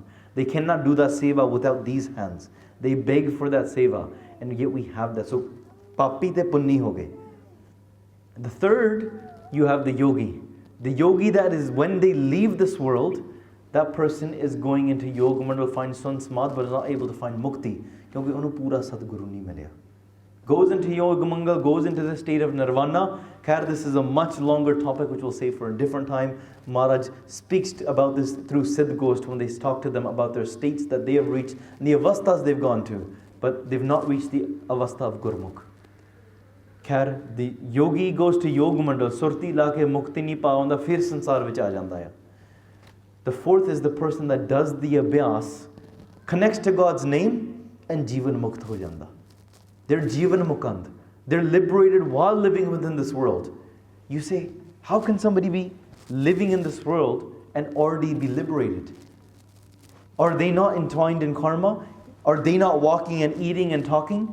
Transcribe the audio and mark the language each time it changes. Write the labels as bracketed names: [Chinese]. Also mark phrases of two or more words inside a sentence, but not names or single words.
[English] They cannot do that seva without these hands. They beg for that seva, and yet we have that. So, [Punjabi] ਪਾਪੀ ਤੇ ਪੁੰਨੀ ਹੋ ਗਏ. [English] The third, you have the yogi. The yogi, that is when they leave this world, that person is going into yoga and will find [Punjabi] ਸੁੰਨ ਸਮਾਧ, [English] but is not able to find mukti. [Punjabi] Kyunki ਉਹਨੂੰ ਪੂਰਾ ਸਤਿਗੁਰੂ ਨਹੀਂ ਮਿਲਿਆ. [English] Goes into yoga mangal, goes into the state of nirvana. Khair, this is a much longer topic which we'll save for a different time. Maharaj speaks about this through Siddh Ghost when they talk to them about their states that they have reached, and the avasthas they've gone to, but they've not reached the avastha of Gurmukh. Khair, the yogi goes to yoga mandal, [Punjabi] ਸੁਰਤੀ ਲਾ ਕੇ ਮੁਕਤੀ ਨਹੀਂ ਪਾਉਂਦਾ, ਫਿਰ ਸੰਸਾਰ ਵਿੱਚ ਆ ਜਾਂਦਾ ਹੈ. [English] The fourth is the person that does the abhyas, connects to God's name, and [Punjabi] ਜੀਵਨ ਮੁਕਤ ਹੋ ਜਾਂਦਾ. [English] They're [Punjabi] ਜੀਵਨ ਮੁਕੰਦ. [English] They're liberated while living within this world. You say, how can somebody be living in this world and already be liberated? Are they not entwined in karma? Are they not walking and eating and talking?